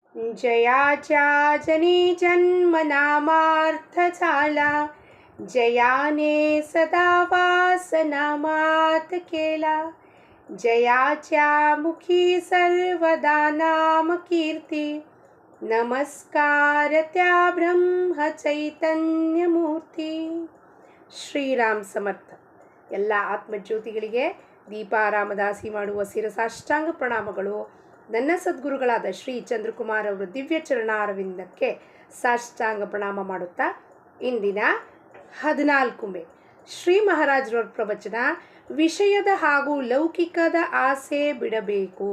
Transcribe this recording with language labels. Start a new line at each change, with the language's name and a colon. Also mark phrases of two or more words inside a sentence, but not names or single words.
Marathi: जयाच्या जनी जन्म नामार्थ झाला, जयाने सदा वास नामात केला. जयाच्या मुखी सर्वदा नाम कीर्ती, नमस्कार त्या ब्रह्म चैतन्य मूर्ती.
Kannada: ಶ್ರೀರಾಮ್ ಸಮರ್ಥ. ಎಲ್ಲ ಆತ್ಮಜ್ಯೋತಿಗಳಿಗೆ ದೀಪಾರಾಮದಾಸಿ ಮಾಡುವ ಶಿರಸಾಷ್ಟಾಂಗ ಪ್ರಣಾಮಗಳು. ನನ್ನ ಸದ್ಗುರುಗಳಾದ ಶ್ರೀ ಚಂದ್ರಕುಮಾರ್ ಅವರ ದಿವ್ಯ ಚರಣಾರವಿಂದಕ್ಕೆ ಸಾಷ್ಟಾಂಗ ಪ್ರಣಾಮ ಮಾಡುತ್ತಾ ಇಂದಿನ 14 ಮೇ ಶ್ರೀ ಮಹಾರಾಜರವರ ಪ್ರವಚನ, ವಿಷಯದ ಹಾಗೂ ಲೌಕಿಕದ ಆಸೆ ಬಿಡಬೇಕು.